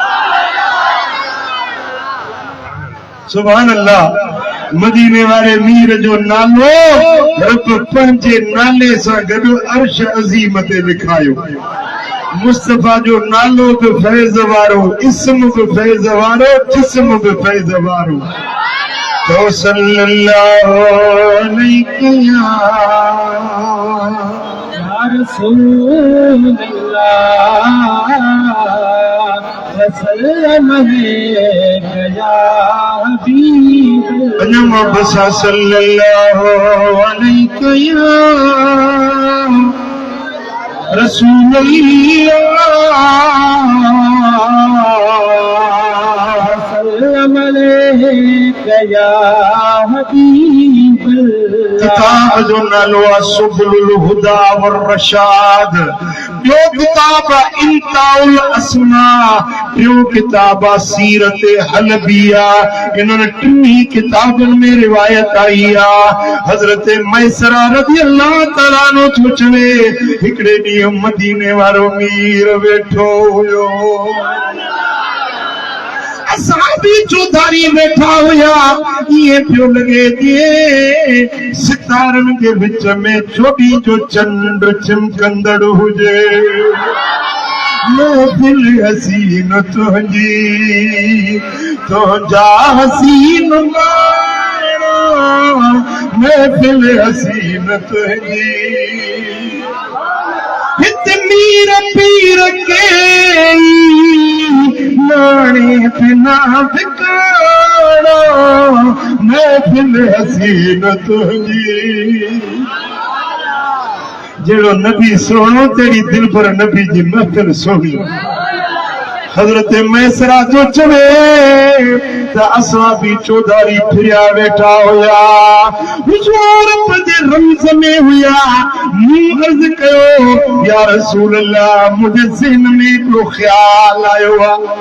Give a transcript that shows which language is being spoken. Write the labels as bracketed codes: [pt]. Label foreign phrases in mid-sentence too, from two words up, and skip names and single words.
[ar] سبحان الله [sd] मदीने वाले मीर जो नालो रब पंहिंजे नाले सां गॾु अर्श अज़ीम ते लिखायो मुस्तफा जो नालो बि फैज़ वारो इस्म बि फैज़ वारो जिस्म बि फैज़ वारो तो [ar] صلى الله عليه يا رسول الله وسلم يا حبيب الله صلى الله عليه يا رسول الله سلم عليه يا [sd] हबीब किताब जो नालो सुबुल हुदा वर रशाद जो किताब इंताउल अस्मा जो किताब सीरत हलबिया इन्होंने टिन्ही किताबन में रिवायत आई आ हजरत मैसरा [ar] رضي الله تعالى [sd] नो चवे हिकड़े ॾींहुं मदीने वारो मीर वेठो हुयो असाबी चौधारी बैठा हुया ये पियो लगे जे सितारन के विच में चोटी जो चंड चिमकंदड़ हुजे महफिल हसीन तुंहिंजी तुंहिंजा हसीन मायरा महफिल हसीन तुंहिंजी हित मीर पीर के नाने बिना ठिकाना महफिल हसीन तुंहिंजी जेड़ो नबी सोनो तेरी दिल पर नबी जी महफिल सोनी हजरत मैसरा जो चवे त असां भी चौधारी फिरिया वेठा हुया हुजूर पंहिंजे रमज़ में हुया मूं अर्ज़ कयो [ar] يا رسول الله [sd] मुझे ज़हन में हिकिड़ो ख्याल आयो आ